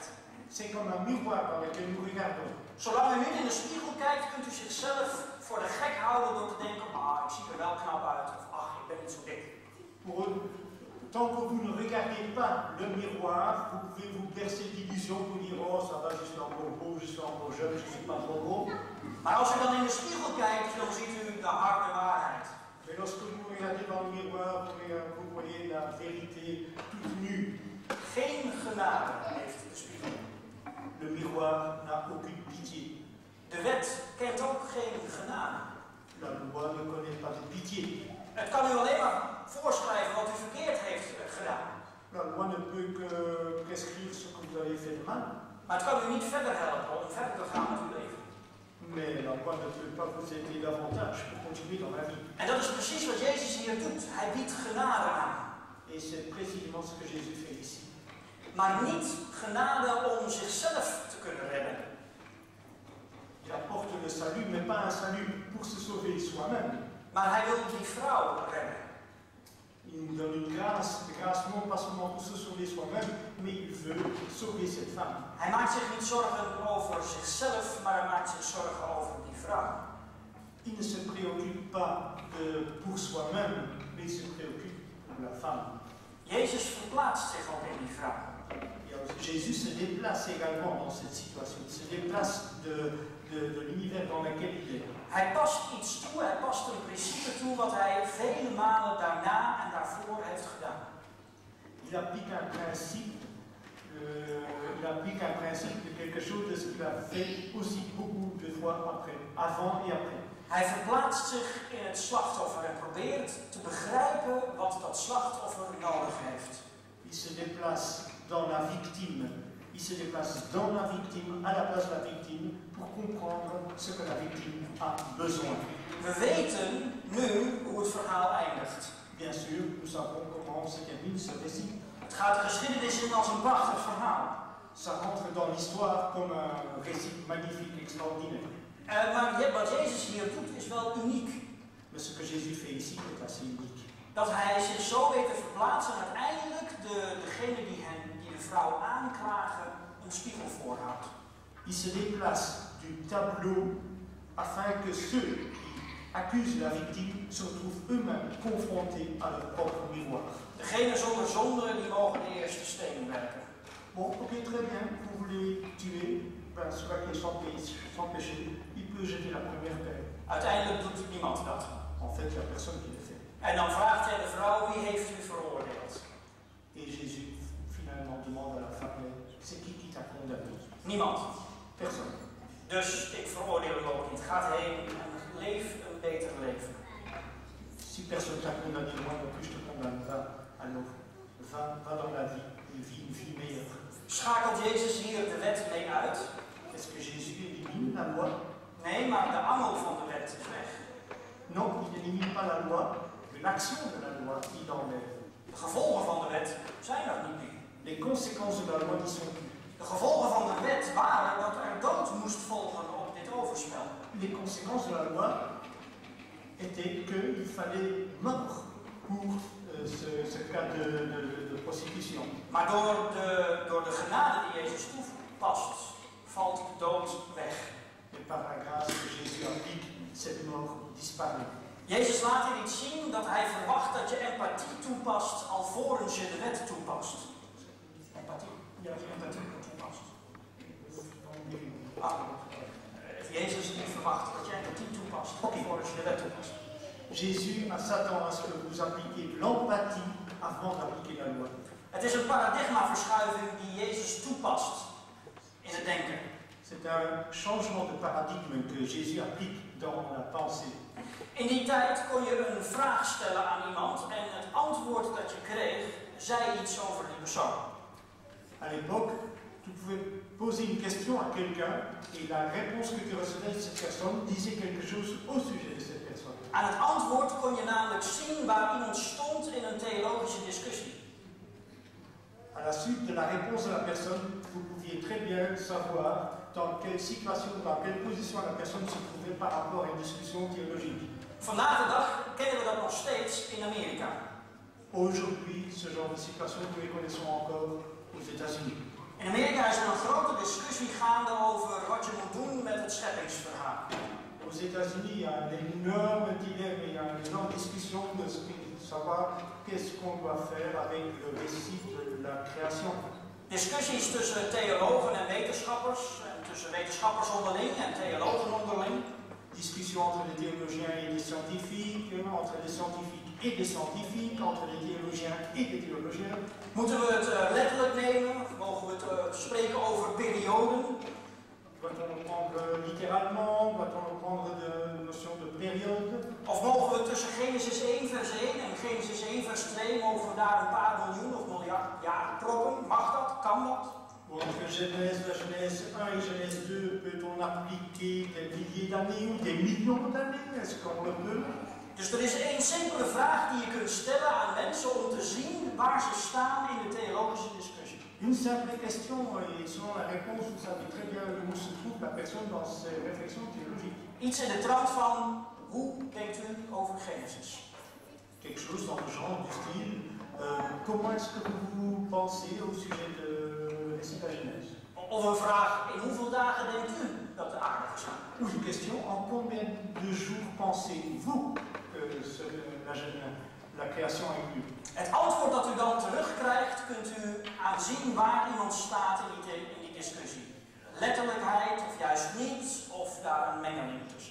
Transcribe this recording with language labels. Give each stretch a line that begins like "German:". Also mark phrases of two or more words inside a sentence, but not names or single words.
French: C'est comme un miroir dans lequel nous regardons.
Dutch: Zolang u niet in de spiegel kijkt, kunt u zichzelf voor de gek houden door te denken, ik zie er wel knap uit, of ik ben niet zo dik.
French: Tant que vous ne regardez pas le miroir, vous pouvez vous bercer d'illusions, vous dire oh ça va, je suis encore beau, je suis encore jeune, je ne suis pas trop beau.
Dutch: Maar als u dan in de spiegel kijkt, dan ziet u de harde waarheid.
French: Mais lorsque vous regardez dans le miroir, vous voyez la vérité toute nue.
Dutch: Geen genade heeft de spiegel.
French: Le miroir n'a aucune pitié.
Dutch: De wet kent ook geen genade.
French: La loi ne connaît pas de pitié.
Dutch: Het kan u alleen maar voorschrijven wat u verkeerd heeft gedaan.
French: La loi ne peut que prescrire ce que vous avez fait de mal.
Dutch: Maar het kan u niet verder helpen om verder te gaan met uw leven.
French: Mais la loi ne peut pas vous aider davantage pour continuer dans la vie.
Dutch: En dat is precies wat Jezus hier doet. Hij biedt genade aan.
French: Et c'est précisément ce que Jésus fait ici.
Dutch: Maar niet genade om zichzelf te kunnen redden.
French: Il apporte le salut, mais pas un salut pour se sauver soi-même.
Dutch: Maar hij wil die vrouw redden.
French: Il nous donne une grâce non pas seulement pour se sauver soi-même, mais il veut sauver cette femme.
Dutch: Hij maakt zich niet zorgen over zichzelf, maar hij maakt zich zorgen over die vrouw.
French: Il ne se préoccupe pas pour soi-même, mais il se préoccupe pour la femme.
Dutch: Jezus verplaatst zich ook in die vrouw.
French: Jésus se déplace également dans cette situation. Il se déplace de l'univers dans lequel il est.
Dutch: Hij past iets toe, hij past een principe toe wat hij vele malen daarna en daarvoor heeft gedaan.
French: Il applique un principe, il applique un principe de quelque chose de ce qu'il a fait aussi beaucoup de fois après, avant et après.
Dutch: Hij verplaatst zich in het slachtoffer en probeert te begrijpen wat dat slachtoffer nodig heeft.
French: Il se déplace dans la victime. Il se déplace dans la victime, à la place de la victime, pour comprendre ce que la victime a besoin.
Dutch: We weten nu hoe het verhaal eindigt.
French: Bien sûr, nous savons comment se termine ce récit.
Dutch: Het gaat de geschiedenis in als een prachtig verhaal.
French: Ça rentre dans l'histoire comme un récit magnifique, extraordinaire.
Dutch: Maar wat Jezus hier doet is wel uniek.
French: Mais ce que Jésus fait ici est assez unique.
Dutch: Dat hij zich zo weet te verplaatsen en uiteindelijk degene die de vrouw aanklagen een spiegel voorhoudt.
French: Il se déplace du tableau afin que ceux qui accusent la victime se retrouvent eux-mêmes confrontés à leur propre miroir.
Dutch: Degene zonder zonde die mogen de eerste steen werpen.
French: Bon, ok, très bien, vous voulez tuer, ben, celui qui est sans péché, il peut jeter la première pierre.
Dutch: Uiteindelijk doet niemand dat.
French: En fait, il n'y a personne qui le fait.
Dutch: En dan vraagt hij de vrouw, wie heeft u veroordeeld?
French: Et Jésus finalement demande à la femme, c'est qui t'a condamné?
Dutch: Niemand.
French: Personne.
Dutch: Dus ik veroordeel u ook niet. Ga heen en leef een beter leven.
French: Si personne t'a condamné, moi non plus je te condamne. Alors, va dans la vie, une vie meilleure.
Dutch: Schakelt Jezus hier de wet mee uit?
French: Est-ce que Jésus élimine la loi?
Dutch: Nee, maar de angel van de wet is weg.
French: Non, il n'élimine pas la loi, mais l'action de la loi, il enlève.
Dutch: De gevolgen van de wet zijn er niet meer.
French: Les conséquences de la loi n'y sont plus.
Dutch: De gevolgen van de wet waren dat er dood moest volgen op dit overspel.
French: Les conséquences de la loi étaient qu'il fallait mort pour ce cas de prostitution.
Dutch: Maar door de genade die Jezus toepast, valt de dood weg.
French: Et par la grâce que Jésus applique, cette mort disparaît.
Dutch: Jezus laat hier iets zien dat hij verwacht dat je empathie toepast alvorens je de wet toepast. Empathie. Ja, je empathie toepast. Jezus die verwacht dat je empathie toepast alvorens je de wet toepast.
French: Jésus s'attend à ce que vous appliquiez l'empathie avant d'appliquer la loi.
Dutch: Het is een paradigmaverschuiving die Jezus toepast in het denken.
French: C'est un changement de paradigme que Jésus applique dans la pensée.
Dutch: In die tijd kon je een vraag stellen aan iemand en het antwoord dat je kreeg zei iets over die persoon.
French: À l'époque, tu pouvais poser une question à quelqu'un et la réponse que tu recevais de cette personne disait quelque chose au sujet de cette personne.
Dutch: Aan het antwoord kon je namelijk zien waar iemand stond in een theologische discussie.
French: À la suite de la réponse de la personne, vous pouviez très bien savoir dans quelle situation, dans quelle position la personne se trouvait par rapport à une discussion théologique.
Dutch: Vandaag de dag kennen we dat nog steeds in Amerika.
French: Aujourd'hui, ce genre de situation, nous les connaissons encore aux États-Unis.
Dutch: In Amerika is er een grote discussie gaande over wat je moet doen met het scheppingsverhaal.
French: Aux États-Unis, il y a un énorme dilemme, il y a une énorme discussion de savoir qu'est-ce qu'on doit faire avec le récit de la création.
Dutch: Discussies tussen theologen en tussen wetenschappers onderling en theologen onderling.
French: Discussion entre les théologiens et les scientifiques, entre les scientifiques et les scientifiques, entre les théologiens et les théologiens.
Dutch: Moeten we het letterlijk nemen? Mogen we het spreken over perioden?
French: Doit-on le prendre littéralement? Doit-on le prendre de notion de période?
Dutch: Of mogen we tussen Genesis 1 vers 1 en Genesis 1 vers 2, mogen we daar een paar miljoen of miljard jaar proppen? Mag dat? Kan dat?
French: Ou entre Genèse, la Genèse 1 et Genèse 2, peut-on appliquer des milliers d'années ou des millions d'années? Est-ce qu'on le peut?
Dutch: Dus er is één simpele vraag die je kunt stellen aan mensen om te zien waar ze staan in de theologische discussie.
French: Une simple question, et selon la réponse, vous savez très bien où se trouve la personne dans ses réflexions théologiques.
Dutch: Iets in de trant van, hoe denkt u over Genesis?
French: Quelque chose dans le genre du style, comment est-ce que vous pensez au sujet de récit de la Genèse?
Dutch: Of een vraag, in hoeveel dagen denkt u dat de aarde bestaat?
French: Ou une question, en combien de jours pensez-vous que la création a eu lieu?
Dutch: Het antwoord dat u dan terugkrijgt, kunt u aanzien waar iemand staat in die discussie. Letterlijkheid of juist niet, of daar een mengeling tussen.